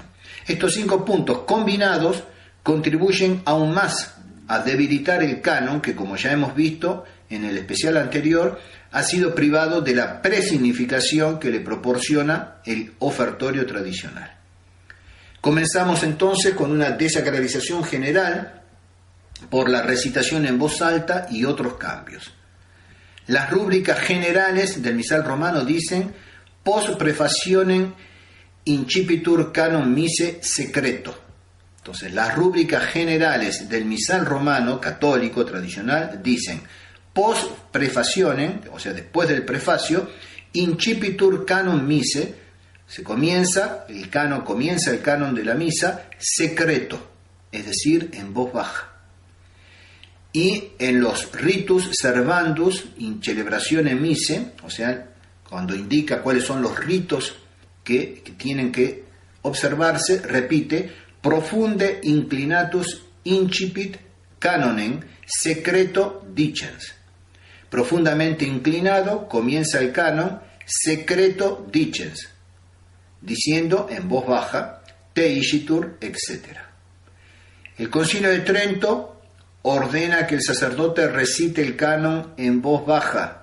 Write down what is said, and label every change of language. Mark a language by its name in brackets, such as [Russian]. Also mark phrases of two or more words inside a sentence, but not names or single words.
[Spanish] Estos 5 puntos combinados contribuyen aún más a debilitar el canon, que, como ya hemos visto en el especial anterior, ha sido privado de la presignificación que le proporciona el ofertorio tradicional. Comenzamos entonces con una desacralización general por la recitación en voz alta y otros cambios. Las rúbricas generales del misal romano dicen: [Latin] post prefacionem incipitur canon mise secreto. [Spanish] Entonces, las rúbricas generales del misal romano católico tradicional dicen: [Latin] post prefacionem, [Spanish] o sea, después del prefacio, [Latin] incipitur canon mise, [Spanish] comienza el canon de la misa secreto, es decir, en voz baja. Y en los [Latin] ritus servandus in celebratione mise, [Spanish] o sea, cuando indica cuáles son los ritos que tienen que observarse, repite: [Latin] profunde inclinatus incipit canonem secreto dicens. [Spanish] Profundamente inclinado comienza el canon secreto dicens, diciendo en voz baja [Latin] te icitur, [Spanish] etc. El Concilio de Trento ordena que el sacerdote recite el canon en voz baja.